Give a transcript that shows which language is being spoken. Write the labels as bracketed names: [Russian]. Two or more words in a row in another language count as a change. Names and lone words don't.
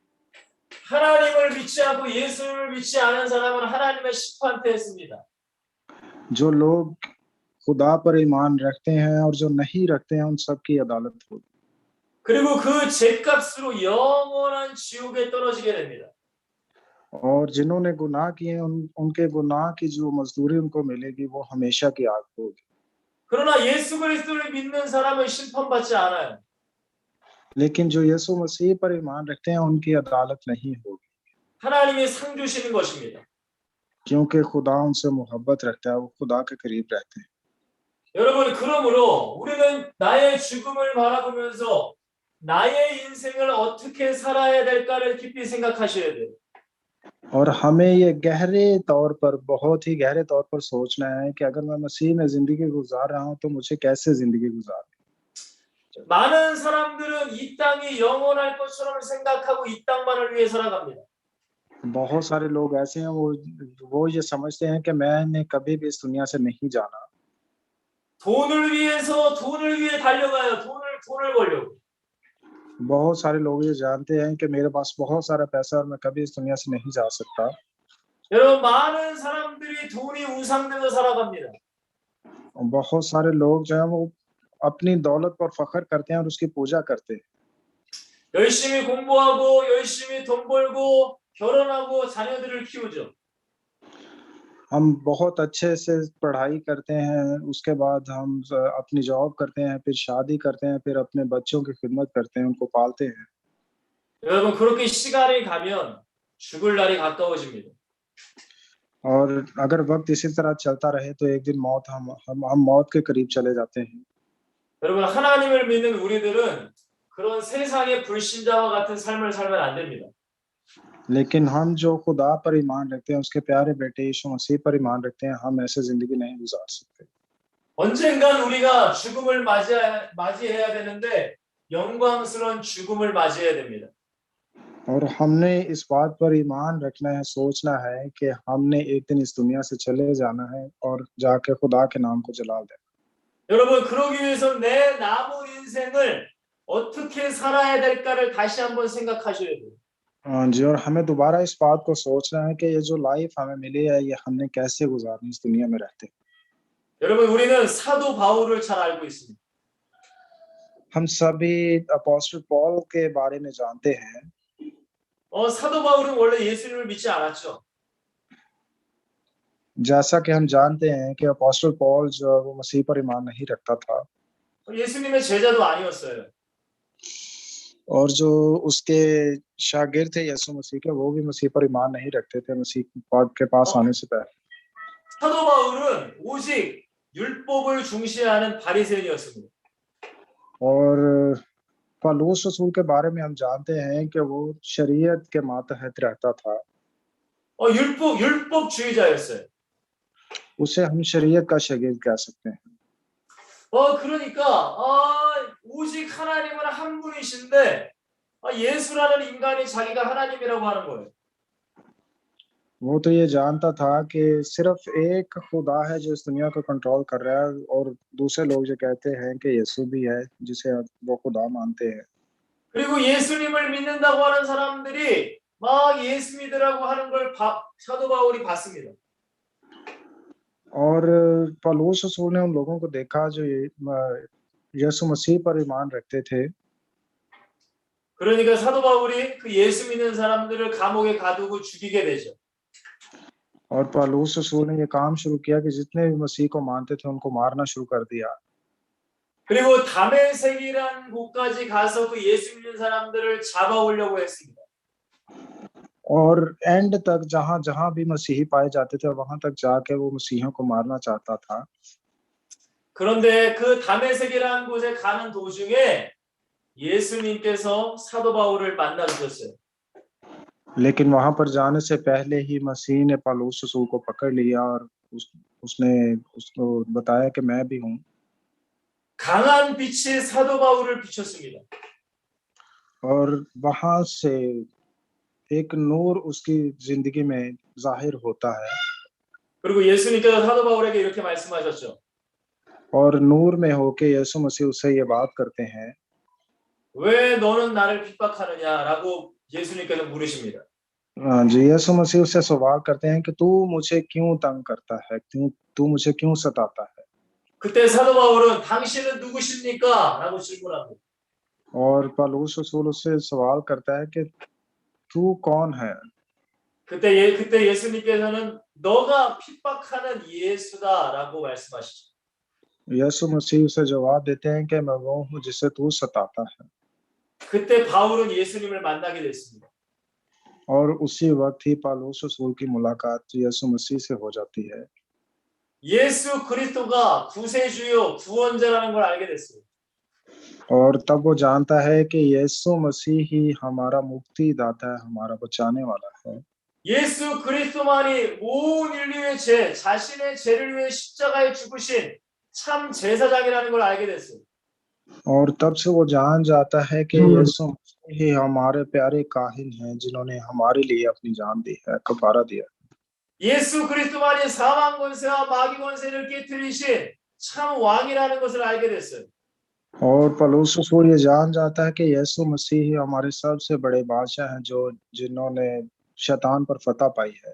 [Korean] 하나님을 믿지 않고 예수를 믿지 않은 사람은 하나님의 심판대에 씁니다. [Urdu] جو لوگ خدا پر ایمان رکھتے ہیں اور جو نہیں رکھتے ہیں ان سب کی عدالت ہوگی. [Korean] 그리고 그 죄값으로 영원한 지옥에 떨어지게 됩니다. [Urdu] اور جنہوں نے گناہ کیے ان کے گناہ کی جو مزدوری ان کو ملے گی وہ ہمیشہ کی آگ ہوگی. [Korean] 그러나 예수 그리스도를 믿는 사람은 심판받지 않아요. [Urdu] لیکن جو یسوع مسیح پر ایمان رکھتے ہیں ان کی عدالت نہیں ہوگی, [Korean] 하나님이 상 주시는 것입니다. [Urdu] کیونکہ خدا ان سے محبت رکھتا ہے، وہ خدا کے قریب رہتے ہیں. [Korean] 여러분 그러므로 우리는 나의 죽음을 바라보면서 나의 인생을 어떻게 살아야 될까를 깊이 생각하셔야 돼요. [Urdu] اور ہمیں یہ بہت ہی گہرے طور پر سوچنا ہے کہ اگر میں مسیح میں زندگی گزار رہا ہوں تو مجھے کیسے زندگی گزارنی. [Korean] 많은 사람들은 이 땅이 영원할 것처럼 생각하고 이 땅만을 위해 살아갑니다. [Urdu] بہت سارے لوگ ایسے ہیں وہ یہ سمجھتے ہیں کہ میں نے کبھی بھی اس دنیا سے نہیں جانا. [Korean] 돈을 위해 달려가요. 돈을 벌려고. [Urdu] بہت سارے لوگ یہ جانتے ہیں کہ میرے پاس بہت سارا پیسہ اور میں کبھی اس دنیا سے نہیں جا سکتا. [Korean] 여러분 많은 사람들이 돈이 우상되어 살아갑니다. [Urdu] بہت سارے لوگ جو ہے وہ اپنی دولت پر فخر کرتے ہیں اور اس کی پوجا کرتے ہیں. [Korean] 열심히 공부하고 열심히 돈 벌고 결혼하고 자녀들을 키우죠. [Urdu] ہم بہت اچھے سے پڑھائی کرتے ہیں، اس کے بعد ہم اپنی جاب کرتے ہیں، پھر شادی کرتے ہیں، پھر اپنے بچوں کی خدمت کرتے ہیں، ان کو پالتے ہیں. [Korean] 여러분 그렇게 시간이 가면 죽을 날이 가까워집니다. [Urdu] اور اگر وقت اسی طرح چلتا رہے تو ایک دن ہم موت کے قریب چلے جاتے ہیں. [Korean] 여러분 하나님을 믿는 우리들은 그런 세상의 불신자와 같은 삶을 살면 안 됩니다. [Urdu] لیکن ہم جو خدا پر ایمان رکھتے ہیں، اس کے پیارے بیٹے یسوع مسیح پر ایمان رکھتے ہیں، ہم ایسے زندگی نہیں گزار سکتے. [Korean] 언젠간 우리가 죽음을 맞이해야 되는데 영광스러운 죽음을 맞이해야 됩니다. [Urdu] اور ہم نے اس بات پر ایمان رکھنا ہے، سوچنا ہے کہ ہم نے ایک دن اس دنیا سے چلے جانا ہے اور جاکے خدا کے نام کو جلال دینا. [Korean] 여러분 그러기 위해서 내 남은 인생을 어떻게 살아야 될까를 다시 한번 생각하셔야 돼요. [Urdu] ہاں جی، اور ہمیں دوبارہ اس بات کو سوچنا ہے کہ یہ جو لائف ہمیں ملی ہے یہ ہم نے کیسے گزارنی اس دنیا میں رہتے. [Korean] 여러분 우리는 사도 바울을 잘 알고 있습니다. [Urdu] ہم سبھی اپوسٹل پال کے بارے میں جانتے ہیں. [Korean] 사도 바울은 원래 예수님을 믿지 않았죠. [Urdu] جیسا کہ ہم جانتے ہیں کہ اپوسٹل پال جو وہ مسیح پر ایمان نہیں رکھتا تھا, [Korean] 예수님의 제자도 아니었어요. [Urdu] اور جو اس کے شاگرد تھے یسوع مسیح کے، وہ بھی مسیح پر ایمان نہیں رکھتے تھے مسیح کے پاس آنے سے پہلے. [Korean] 사도 바울은 오직 율법을 중시하는 바리새인이었습니다. [Urdu] اور پولس رسول کے بارے میں ہم جانتے ہیں کہ وہ شریعت کے ماتحت رہتا تھا. [Korean] 율법주의자였어요. [Urdu] اسے ہم شریعت کا شاگرد کہہ سکتے ہیں. [Korean] 그러니까 오직 하나님은 한 분이신데 예수라는 인간이 자기가 하나님이라고 하는 거예요. [Urdu] وہ تو یہ جانتا تھا کہ صرف ایک خدا ہے جو اس دنیا کو کنٹرول کر رہا ہے، اور دوسرے لوگ جو کہتے ہیں کہ یسوع بھی ہے جسے وہ خدا مانتے ہیں. [Korean] 그리고 예수님을 믿는다고 하는 사람들이 막 예수 믿으라고 하는 걸 사도 바울이 봤습니다. [Urdu] اور پولس رسول نے ان لوگوں کو دیکھا جو یسوع مسیح پر ایمان رکھتے تھے. [Korean] 그러니까 사도 바울이 그 예수 믿는 사람들을 감옥에 가두고 죽이게 되죠. [Urdu] اور پولس رسول نے یہ کام شروع کیا کہ جتنے بھی مسیح کو مانتے تھے ان کو مارنا شروع کر دیا. [Korean] 그리고 다메섹이라는 곳까지 가서 그 예수 믿는 사람들을 잡아오려고 했습니다. [Urdu] اور اینڈ تک جہاں جہاں بھی مسیحی پائے جاتے تھے وہاں تک جاکے وہ مسیحیوں کو مارنا چاہتا تھا. [Korean] 그런데 그 다메섹이라는 곳에 가는 도중에 예수님께서 사도 바울을 만나 주셨어요. [Urdu] لیکن وہاں پر جانے سے پہلے ہی مسیح نے پولس رسول کو پکڑ لیا اور اس نے اس کو بتایا کہ میں بھی ہوں. [Korean] 강한 빛이 사도 바울을 비췄습니다. [Urdu] اور وہاں سے ایک نور اس کی زندگی میں ظاہر ہوتا ہے. [Korean] 그리고 예수님께서 사도 바울에게 이렇게 말씀하셨죠. [Urdu] اور نور میں ہوکے یسوع مسیح اس سے یہ بات کرتے ہیں, [Korean] 왜 너는 나를 핍박하느냐라고 예수님께서 물으십니다. [Urdu] جی یسوع مسیح اس سے سوال کرتے ہیں کہ تو مجھے کیوں تنگ کرتا ہے، تو مجھے کیوں ستاتا ہے. [Korean] 그때 사도 바울은 당신은 누구십니까?라고 질문합니다. [Urdu] اور پولس رسول اس سے سوال کرتا ہے کہ تو کون ہے. [Korean] 그때 예수님께서는 너가 핍박하는 예수다라고 말씀하시죠. [Urdu] یسوع مسیح اسے جواب دیتے ہیں کہ میں وہ ہوں جسے تو ستاتا ہے. [Korean] 그때 바울은 예수님을 만나게 됐습니다. [Urdu] اور اسی وقت ہی پولس رسول کی ملاقات یسوع مسیح سے ہو جاتی ہے. [Korean] 예수 그리스도가 구세주요 구원자라는 걸 알게 됐어요. [Urdu] اور تب وہ جانتا ہے کہ یسوع مسیح ہی ہمارا مکتی داتا ہے، ہمارا بچانے والا ہے. [Korean] 예수 그리스도만이 온 인류의 자신의 죄를 위해 십자가에 죽으신 참 제사장이라는 걸 알게 됐어요. [Urdu] اور تب سے وہ جان جاتا ہے کہ یسوع مسیح ہی ہمارے پیارے کاہن ہیں جنہوں نے ہمارے لیے اپنی جان دی ہے، کفارہ دیا. [Korean] 예수 그리스도만이 사망 권세와 마귀 권세를 깨뜨리신 참 왕이라는 것을 알게 됐어요. [Urdu] اور پولس رسول یہ جان جاتا ہے کہ یسوع مسیح ہی ہمارے سب سے بڑے بادشاہ ہیں جنہوں نے شیطان پر فتح پائی ہے.